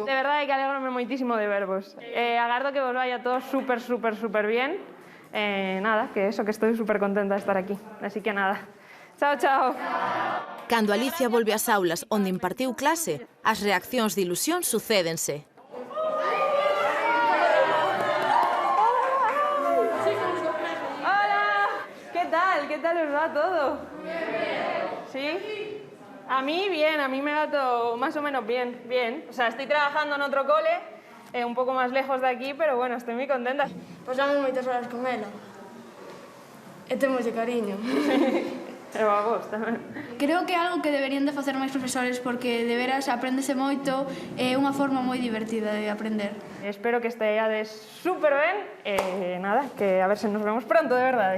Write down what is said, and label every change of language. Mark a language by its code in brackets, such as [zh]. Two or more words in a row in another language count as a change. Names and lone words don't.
[gl] De verdade que alegrome moitísimo de vervos. Agardo que vos [es] vaya todo super bien. Nada, que eso, que estoy súper contenta de estar aquí. Así que nada, Chao, chao. [gl] Cando Alicia volve ás aulas onde impartiu clase, as reaccións de ilusión sucédense. [es] ¿Qué tal os va todo? ¿Sí? A mí bien, a mí me va todo más o menos bien, bien. O sea, estoy trabajando en otro cole, un poco más lejos de aquí, pero bueno, estoy muy contenta. [gl] Pasamos moitas horas con ela. E temos de cariño. Pero a vos tamén. Creo que é algo que deberían de facer máis profesores porque de veras apréndese moito, é unha forma moi divertida de aprender. Espero que esteades super ben e nada, que a ver se nos vemos pronto, de verdade.